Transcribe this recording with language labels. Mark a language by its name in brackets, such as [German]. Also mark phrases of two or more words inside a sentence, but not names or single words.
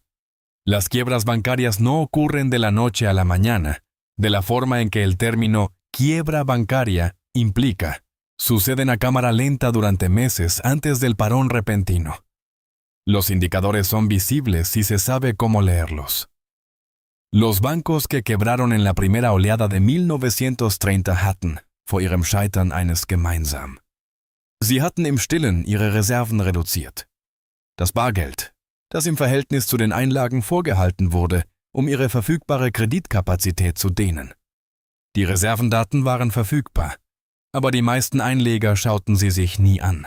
[Spanish] Las quiebras bancarias no ocurren de la noche a la mañana, de la forma en que el término quiebra bancaria implica. Suceden a cámara lenta durante meses antes del parón repentino. Los indicadores son visibles si se sabe cómo leerlos. Los bancos que quebraron en la primera oleada de 1930 [German] hatten, vor ihrem Scheitern eines gemeinsam. Sie hatten im Stillen ihre Reserven reduziert. Das Bargeld, das im Verhältnis zu den Einlagen vorgehalten wurde, um ihre verfügbare Kreditkapazität zu dehnen. Die Reservendaten waren verfügbar, aber die meisten Einleger schauten sie sich nie an.